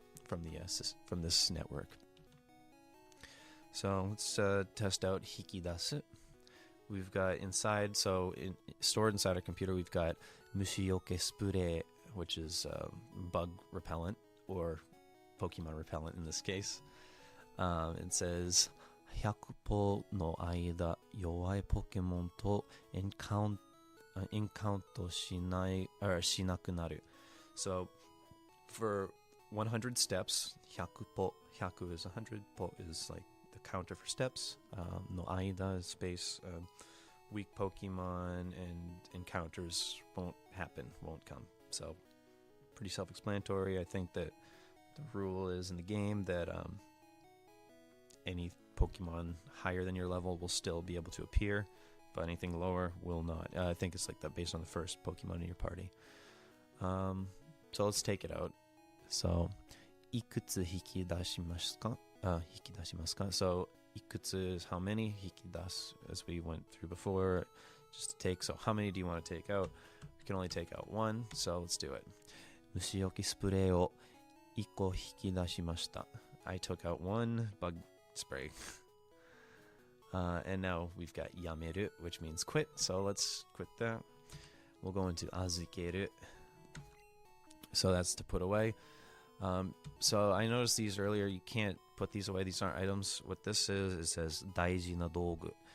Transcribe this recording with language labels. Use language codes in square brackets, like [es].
[en] from this network. So let's test out hikidasu. We've got inside, stored inside our computer, we've got mushiyoke spurei, which is bug repellent, or Pokemon repellent in this case. It says, [ja] 100歩の間、弱いポケモンとエンカウントしなくなる. [en] So, for 100 steps, 100歩, 100 is 100, 歩 is like the counter for steps. No aida is space. Weak Pokemon and encounters won't come. So, pretty self-explanatory. I think that the rule is in the game that any Pokemon higher than your level will still be able to appear, but anything lower will not. I think it's like that based on the first Pokemon in your party. So let's take it out. [ja] So, いくつ引き出しますか? 引き出しますか? [en] So, いくつ is how many, 引き出す as we went through before, just to take. So, how many do you want to take out? We can only take out one, so let's do it. [ja] 虫除けスプレーを1個引き出しました. [en] I took out one bug spray. And now we've got yameru, which means quit. So let's quit that. We'll go into azukeru. So that's to put away. So I noticed these earlier. You can't put these away. These aren't items. What this is, it says daiji na dogu.